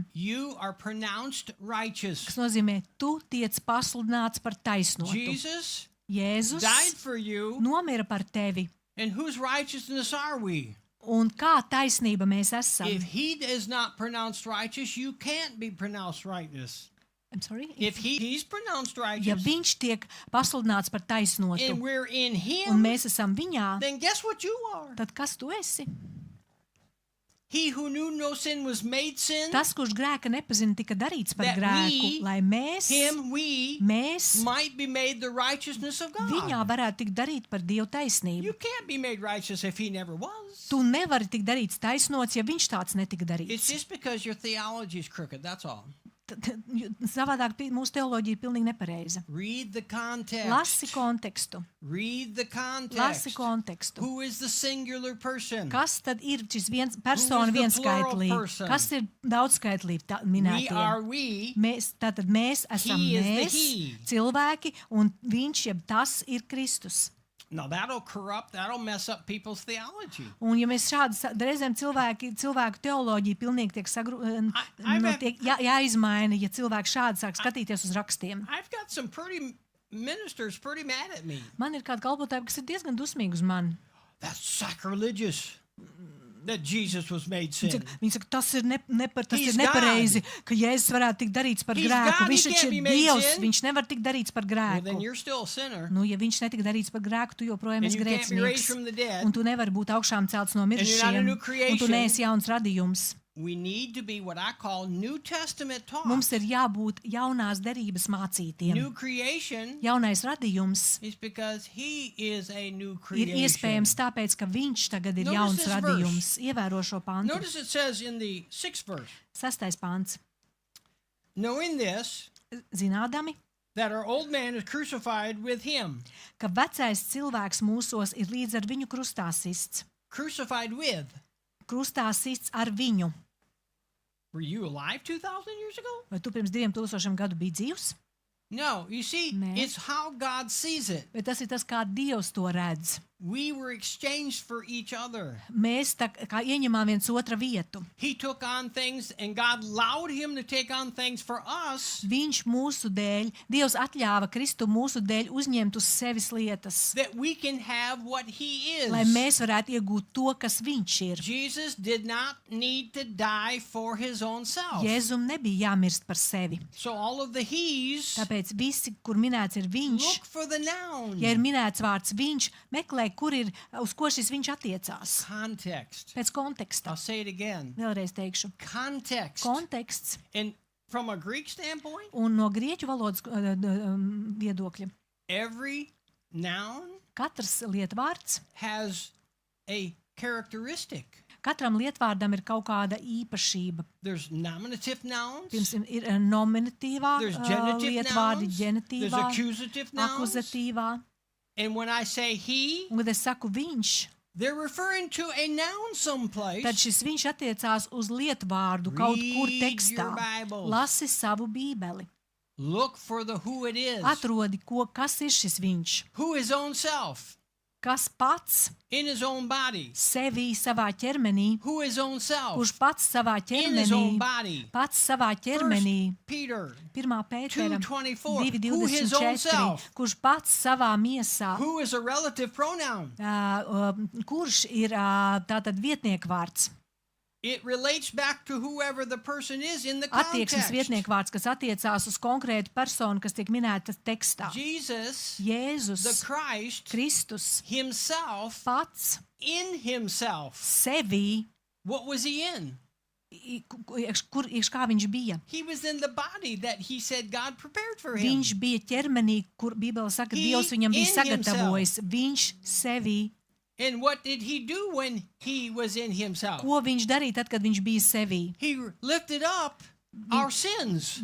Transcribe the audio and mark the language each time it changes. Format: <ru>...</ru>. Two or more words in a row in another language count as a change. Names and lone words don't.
<en>You are pronounced righteous.</en> <lv>kas nozīmē, tu tiec pasludināts par taisnotu.</lv> <en>Jesus</en> <lv>Jēzus</lv> <en>died for you,</en> <lv>nomira par tevi.</lv> <en>and whose righteousness are we?</en> <lv>Un kā taisnība mēs esam?</lv> <en>If he is not pronounced righteous, you can't be pronounced righteous. I'm sorry? If he's pronounced</en> <lv>Ja</lv> <en>righteous,</en> <lv>viņš tiek pasludināts par taisnotu,</lv> <en>and we're in</en> <lv>un</lv> <en>him,</en> <lv>mēs esam viņā,</lv> <en>then guess what you are?</en> <lv>tad kas tu esi?</lv> <en>He who knew no sin was made sin.</en> <lv>Tas, kurš grēka nepazina, tika darīts par</lv> <en>That</en> <lv>grēku,</lv> <en>we,</en> <lv>lai mēs</lv> <en>Might be made the righteousness of</en> <lv>viņā</lv> <en>God.</en> <lv>varētu tikt darīt par Dievu taisnību.</lv> <en>You can't be made righteous if he never was.</en> <lv>Tu nevari tikt darīts taisnots, ja viņš tāds netika</lv> <en>It's</en> <lv>darīts.</lv> <en>just because your theology is crooked, that's all.</en> <lv>Savādāk mūsu teoloģija ir pilnīgi nepareiza.</lv> <en>Read the context.</en> <lv>Lasi kontekstu.</lv> <en>Read the</en> <lv>Lasi</lv> <en>context.</en> <lv>kontekstu.</lv> <en>Who is the singular person?</en> <lv>Kas tad ir šis persona</lv> <en>Who is the plural</en> <lv>vienskaitlība?</lv> <en>person?</en> <lv>Kas ir daudzskaitlība</lv> <en>We are</en> <lv>minētie?</lv> <en>we.</en> <lv>Tātad mēs esam</lv> <en>He is the</en> <lv>mēs,</lv> <en>he.</en> <lv>cilvēki, un viņš, jeb tas ir Kristus.</lv> <en>Now that'll mess up people's theology.</en> <lv>Un ja mēs šādi reizēm cilvēku teoloģija pilnīgi tiek jāizmaina, ja cilvēki šādi sāk skatīties uz rakstiem.</lv> <en>I've got some ministers pretty mad at me.</en> <lv>Man ir kādi kalpotāji, kas ir diezgan dusmīgi uz mani.</lv> <en>That's sacrilegious that Jesus was made sin.</en> <lv>Viņi saka, tas ir</lv> <en>He's</en> <lv>nepareizi,</lv> <en>God.</en> <lv>ka Jēzus varētu tikt darīts par</lv> <en>He's</en> <lv>grēku.</lv> <en>God, he</en> <lv>Viņš taču</lv> <en>can't</en> <lv>ir</lv> <en>be made</en> <lv>Dievs,</lv> <en>sin.</en> <lv>viņš nevar tikt darīts par</lv> <en>Well, then</en> <lv>grēku.</lv> <en>you're still a sinner.</en> <lv>Nu, ja viņš netika darīts par grēku, tu joprojām</lv> <en>And</en> <lv>esi</lv> <en>you can't be raised</en> <lv>grēcinieks.</lv> <en>from the dead.</en> <lv>Un tu nevari būt augšām celts no</lv> <en>you're not a</en> <lv>mirušajiem.</lv> <en>new</en> <lv>Un tu</lv> <en>creation.</en> <lv>neesi jauns radījums.</lv> <en>We need to be what I call New Testament taught.</en> <lv>Mums ir jābūt jaunās derības mācītiem.</lv> <en>New creation</en> <lv>Jaunais radījums</lv> <en>is because he is a new</en> <lv>ir</lv> <en>creation.</en> <lv>iespējams tāpēc, ka viņš tagad ir</lv> <en>Notice</en> <lv>jauns</lv> <en>this</en> <lv>radījums. Ievēro šo pantu.</lv> <en>Notice it says in the 6th verse,</en> <lv>6. pants.</lv> <en>knowing this,</en> <lv>Zinādami,</lv> <en>that our old man is crucified with him.</en> <lv>ka vecais cilvēks mūsos ir līdz ar viņu krustā sists.</lv> <en>Crucified with.</en> <lv>Krustā sists ar viņu.</lv> <en>Were you alive 2,000 years ago?</en> <lv>Vai tu pirms 2000 gadu biji dzīvs?</lv> <en>No, you see,</en> <lv>Nē.</lv> <en>it's how God sees it.</en> <lv>Bet tas ir tas, kā Dievs to redz.</lv> <en>We were exchanged for each other.</en> <lv>Mēs tā kā ieņemām viens otra vietu.</lv> <en>He took on things, and God allowed him to take on things for us</en> <lv>Viņš mūsu dēļ, Dievs atļāva Kristu mūsu dēļ uzņemt uz sevis lietas,</lv> <en>that we can have what he</en> <lv>lai</lv> <en>is.</en> <lv>mēs varētu iegūt to, kas viņš ir.</lv> <en>Jesus did not need to die for his own self.</en> <lv>Jēzum nebija jāmirst par sevi.</lv> <en>So all of the he's,</en> <lv>Tāpēc visi, kur minēts ir viņš,</lv> <en>look for the noun.</en> <lv>ja ir minēts vārds viņš, meklē, kur ir, uz ko šis viņš attiecās.</lv> <en>Context.</en> <lv>Pēc konteksta.</lv> <en>I'll say it again.</en> <lv>Vēlreiz teikšu.</lv> <en>Context.</en> <lv>Konteksts</lv> <en>And from a Greek standpoint,</en> <lv>un no grieķu valodas viedokļa.</lv> <en>every noun</en> <lv>Katrs lietvārds,</lv> <en>has a characteristic.</en> <lv>katram lietvārdam ir kaut kāda īpašība.</lv> <en>There's nominative nouns.</en> <lv>Pirms ir nominatīvā</lv> <en>There's genitive</en> <lv>lietvārdi,</lv> <en>nouns. There's</en> <lv>ģenitīvā,</lv> <en>accusative nouns.</en> <lv>akuzatīvā.</lv> <en>And when I say he,</en> <lv>Un, kad es saku viņš,</lv> <en>they're referring to a noun someplace.</en> <lv>tad šis viņš attiecās uz lietvārdu kaut kur</lv> <en>Read</en> <lv>tekstā.</lv> <en>your Bibles.</en> <lv>Lasi savu bībeli.</lv> <en>Look for the who it is.</en> <lv>Atrodi, kas ir šis viņš.</lv> <en>Who his own self.</en> <lv>Kas pats</lv> <en>In his own body.</en> <lv>sevi savā ķermenī,</lv> <en>Who his own self.</en> <lv>kurš pats savā</lv> <en>In his own</en> <lv>ķermenī,</lv> <en>body.</en> <lv>pats savā ķermenī,</lv> <en>1 Peter.</en> <lv>1. Pētera 2:24.</lv> <en>Who his own</en> <lv>2.24,</lv> <en>self.</en> <lv>kurš pats savā miesā,</lv> <en>Who is a relative pronoun.</en> <lv>kurš ir tātad vietniekvārds.</lv> <en>It relates back to whoever the person is in the</en> <lv>Attieksmes</lv> <en>context.</en> <lv>vietniekvārds, kas attiecās uz konkrētu personu, kas tiek minēta tekstā.</lv> <en>Jesus, the</en> <lv>Jēzus</lv> <en>Christ,</en> <lv>Kristus</lv> <en>himself,</en> <lv>pats</lv> <en>in himself.</en> <lv>sevi,</lv> <en>What was he in?</en> <lv>kā viņš bija.</lv> <en>He was in the body that he said God prepared for him.</en> <lv>Viņš bija ķermenī, kur Bībele saka,</lv> <en>He</en> <lv>Dievs viņam bija</lv> <en>in</en> <lv>sagatavojis. Viņš sevi.</lv> <en>And what did he do when he was in himself?</en> <lv>Ko viņš darīja tad, kad viņš bija sevī?</lv> <en>He lifted up our sins.</en>